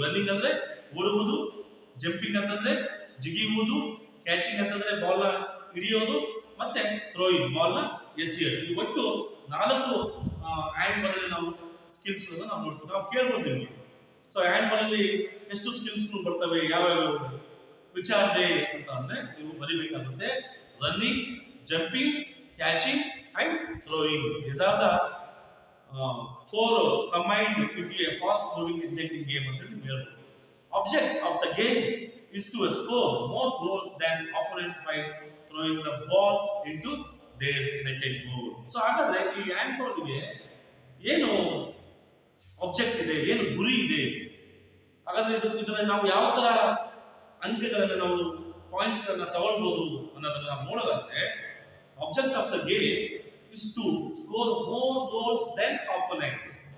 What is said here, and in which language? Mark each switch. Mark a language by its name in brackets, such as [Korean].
[Kannada] Running ಅಂದ್ರೆ ಓಡುವುದು, jumping ಅಂತಂದ್ರೆ ಜಿಗಿಯುವುದು, ಕ್ಯಾಚಿಂಗ್ ಅಂತಂದ್ರೆ ಬಾಲ್ ನ ಹಿಡಿಯೋದು, ಮತ್ತೆ ಥ್ರೋಯಿಂಗ್ ಬಾಲ್ ನ ಎಸೆಯೋದು. ಈ ಒಟ್ಟು 4 ಹ್ಯಾಂಡ್ ಬಾಲ್ ಅಲ್ಲಿ ನಾವು ಸ್ಕಿಲ್ಸ್ ಗಳನ್ನ ನಾವು ನೋಡ್ತೀವಿ. ನಾವು ಕೇಳ್ಬೋದು ನಿಮಗೆ, ಸೊ ಹ್ಯಾಂಡ್ ಬಾಲ್ ಅಲ್ಲಿ ಎಷ್ಟು ಸ್ಕಿಲ್ಸ್ ಬರ್ತವೆ, ಯಾವ್ಯಾವ ವಿಚಾರದೆ ಅಂತ ಅಂದ್ರೆ ನೀವು ಬರಿಬೇಕಾಗುತ್ತೆ. [English] Running, jumping, catching and throwing. These are the 4 combined into a fast moving exciting game [Kannada] ಅಂತ ನೀವು ಹೇಳ್ಬೋದು. [English] Object of the game is to score more goals than opponents by throwing the ball into their netted goal. [Kannada] So ಹಾಗಾದ್ರೆ ಈ hand ball ಗೆ ಏನು object ಇದೆ, ಏನು ಗುರಿ ಇದೆ, ಹಾಗಾದ್ರೆ ಇದನ್ನ ನಾವು ಯಾವ ತರ ಅಂಕಗಳನ್ನ ನಾವು ಪಾಯಿಂಟ್ಸ್ ಗಳನ್ನ ತಗೊಳ್ಬಹುದು ಅನ್ನೋದನ್ನ ನಾವು ನೋಡೋದಾದ್ರೆ, [English] Object of the game is to score more goals than opponents.